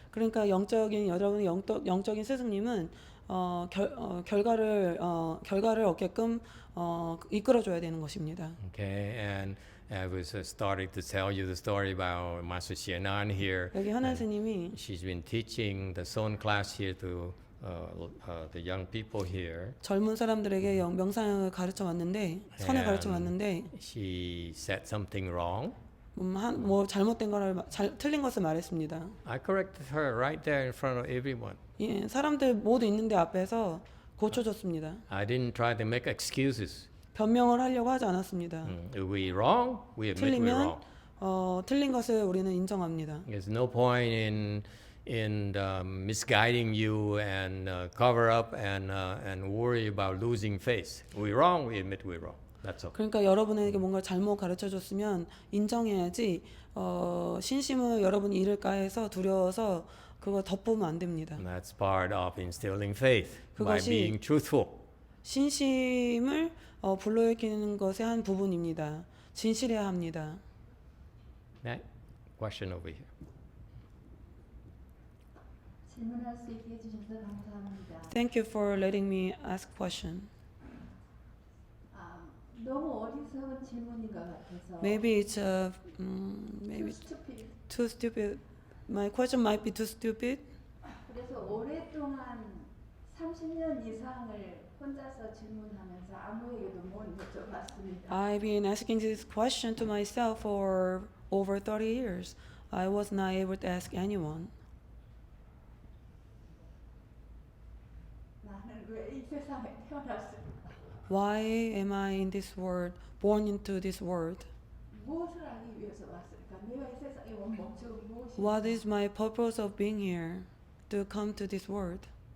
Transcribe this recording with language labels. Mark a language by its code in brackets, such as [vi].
[ko] 그러니까 여러분의 영적인 스승님은 결과를 얻게끔 이끌어줘야 되는 것입니다. [en] Okay, and I was starting to tell you the story about Master Xianan here. [ko] 여기 현안 스님이 [en] She's been teaching the Son class here to the young people here. [ko] 젊은 사람들에게 명상을 가르쳐 왔는데 선을 가르쳐 왔는데 [en] She said something wrong. [ko] 뭐 잘못된 거를 틀린 것을 말했습니다. [en] I corrected her right there in front of everyone. [ko] 예, 사람들 모두 있는데 앞에서 고쳐줬습니다. [en] I didn't try to make excuses. [ko] 변명을 하려고 하지 않았습니다. [en] If we wrong, we admit we're [ko] 틀리면 [en] wrong. [ko] 틀린 것을 우리는 인정합니다. [en] There's no point in misguiding you and cover up and worry about losing faith. We're wrong, we admit we're wrong. That's all. [ko] 그러니까 여러분에게 뭔가 잘못 가르쳐줬으면 인정해야지 신심을 여러분이 잃을까 해서 두려워서 그거 덮으면 안 됩니다. [en] And that's part of instilling faith by [ko] 그것이 [en] being truthful. [ko] 신심을 불러일으키는 것의 한 부분입니다. 진실해야 합니다. [en] That question over here. [ko] 질문할 수 있게 해주셔서 감사합니다. [en] Thank you for letting me ask question. [ko] 너무 어리석은 질문인 것 같아서. [en] Maybe it's maybe maybe too stupid. My question might be too stupid. [ko] 그래서 오랫동안 30년 이상을 혼자서 질문하면서 아무에게도 못 여쭤봤습니다. [en] I've been asking this question to myself for over 30 years. I was not able to ask anyone. [ko] 나는 왜 이 세상에 태어났을까? [en] Why am I in this world, born into this world? [ko] 무엇을 하기 위해서 왔을까? 내가 이 세상에 온 목적은 무엇일까? [en] What is my purpose of being here to come to this world?